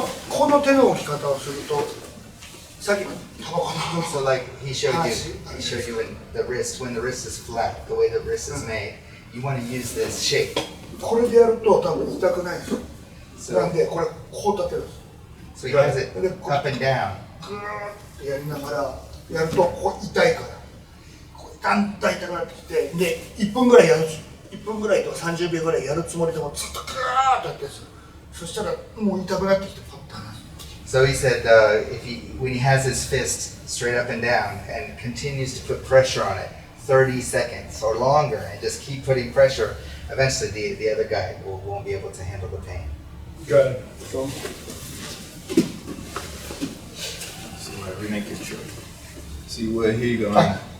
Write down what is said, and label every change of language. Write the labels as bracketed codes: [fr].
[ja] この手の置き方をするとさっきのタバコの [en] so like he showed you when the wrist is flat, the way the wrist is made. You want to use this shape. [ja] これでやると多分痛くないんですよなんでこれこう立てるんです [en] So he has it up and down. [ja] グーッてやりながらやるとここ痛いからこうだんだん痛くなってきてで1分ぐらいやる1分ぐらいとか30秒ぐらいやるつもりでもずっとグーッとやってるんですよそしたらもう痛くなってきてパッと離す [en] So he said when he has his fist straight up and down and continues to put pressure on it, 30 seconds or longer, and just keep putting pressure, eventually the other guy won't be able to handle the pain. Got it. So, So we make it short. See where here you go. Man.